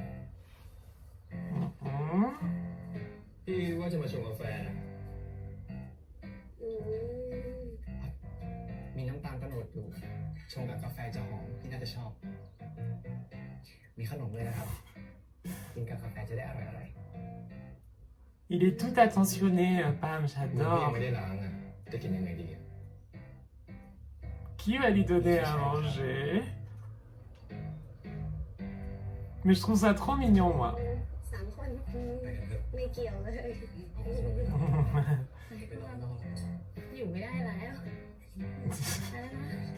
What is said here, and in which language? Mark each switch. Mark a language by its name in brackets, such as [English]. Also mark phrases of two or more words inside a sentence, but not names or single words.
[Thai] Hmm. พี่ว่าจะมาชงกาแฟนะ อืม มีน้ำตาลกระโดดอยู่ ชงกับกาแฟจะหอมพี่น่าจะชอบ มีขนมเลยนะครับ กินกับกาแฟจะได้อร่อย [French] Il est tout attentionné, Pam, [Thai] มือพี่ยัง [French] j'adore. [Thai] ไม่ได้ล้างอ่ะ จะกินยังไงดี [French] Qui va lui donner à manger? Mais je trouve ça trop mignon, moi. [Thai] 3 คนไม่เกี่ยวเลย อยู่ไม่ได้แล้วไปแล้วนะ